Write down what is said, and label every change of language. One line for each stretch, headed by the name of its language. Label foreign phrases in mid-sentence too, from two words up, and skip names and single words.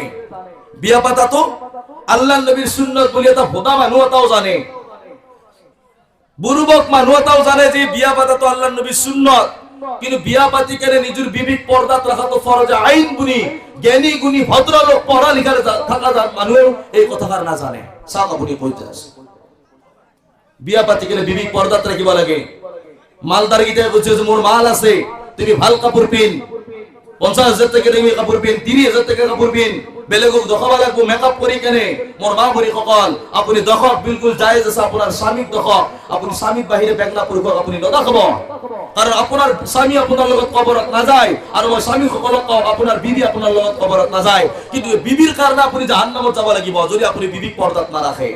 Assamese: বিয়া পাতাটো আল্লাহৰ নবীৰ সুন্নত বুলি এটা ভোটা মানুহ এটাও জানে, বুৰুবক মানুহ এটাও জানে যে বিয়া পাতাটো আল্লাহৰ নবীৰ সুন্নত। কিন্তু বিয়া পাতি কেনে নিজৰ বিবিক পৰ্দাত ৰাখাটো ফৰজ আইন বুলি জ্ঞানী গুণী ভদ্ৰলোক পঢ়া লিখা থাকা মানুহেও এই কথাষাৰ নাজানে। চাওক আপুনি কৈতে আছে, বিয়া পাতি কেনে বিবিক পৰ্দাত ৰাখিব লাগে। মালদার গীতায় বলছে যে মোর মাল আছে, তুমি ভাল কাপড় পিন, ৫০,০০০ টাকা তুমি কাপড় পিন, ৩০,০০০ টাকা কাপড় পিন, বেলেগক দেখাব লাগবো মেকআপ কৰি কেনে। মোর মা ভৰি সকল আপুনি দেখক, বিলকুল জায়েজ আছে। আপোনাৰ স্বামীক দেখক, আপুনি স্বামীক বাহিৰে বেগনা পুৰুষক আপুনি নেদেখাব, কাৰণ আপোনাৰ স্বামী আপোনাৰ লগত কবৰত নাযায়। আৰু মই স্বামী সকলক কওঁ, আপোনাৰ বিবি আপোনাৰ লগত কবৰত নাযায়। কিন্তু বিবিৰ কাৰণে আপুনি জাহান্নামত যাব লাগিব যদি আপুনি বিবিক পৰ্দাত নাৰাখে।